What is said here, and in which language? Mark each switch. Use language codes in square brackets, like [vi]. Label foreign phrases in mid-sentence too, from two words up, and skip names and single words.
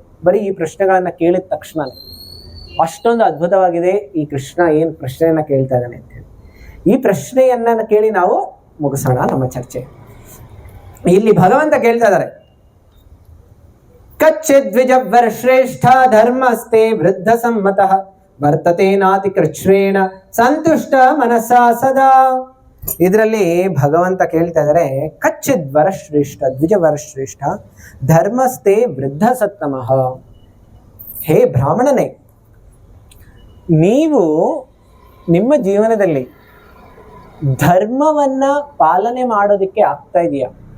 [kn] ಬರೀ ಈ ಪ್ರಶ್ನೆಗಳನ್ನ ಕೇಳಿದ ತಕ್ಷಣ ಅಷ್ಟೊಂದು ಅದ್ಭುತವಾಗಿದೆ ಈ ಕೃಷ್ಣ ಏನ್ ಪ್ರಶ್ನೆಯನ್ನ ಕೇಳ್ತಾ ಇದ್ದಾನೆ ಅಂತ ಹೇಳಿ. ಈ ಪ್ರಶ್ನೆಯನ್ನ ಕೇಳಿ ನಾವು ಮುಗಿಸೋಣ ನಮ್ಮ ಚರ್ಚೆ. ಇಲ್ಲಿ ಭಗವಂತ ಕೇಳ್ತಾ ಇದ್ದಾರೆ, [sa] ಕಚ್ಚಿದ್ ದ್ವಿಜವರ ಶ್ರೇಷ್ಠ ಧರ್ಮಸ್ತೆ ವೃದ್ಧ ಸಮ್ಮತಃ ವರ್ತತೆ ನಾತಿ ಕೃಚ್ಛ್ರೇಣ ಸಂತುಷ್ಟ ಮನಸ್ಸಾ ಸದಾ. [kn] ಇದರಲ್ಲಿ ಭಗವಂತ ಕೇಳ್ತಾ ಇದ್ದಾರೆ, [sa] ಕಚ್ಚಿದ್ ವರಶ್ರೇಷ್ಠ ದ್ವಿಜವರಶ್ರೇಷ್ಠ ಧರ್ಮಸ್ಥೆ ವೃದ್ಧ ಸತ್ತಮಃ. [kn] ಹೇ ಬ್ರಾಹ್ಮಣನೇ, ನೀವು ನಿಮ್ಮ ಜೀವನದಲ್ಲಿ ಧರ್ಮವನ್ನ ಪಾಲನೆ ಮಾಡೋದಕ್ಕೆ ಆಗ್ತಾ ಇದೆಯಾ?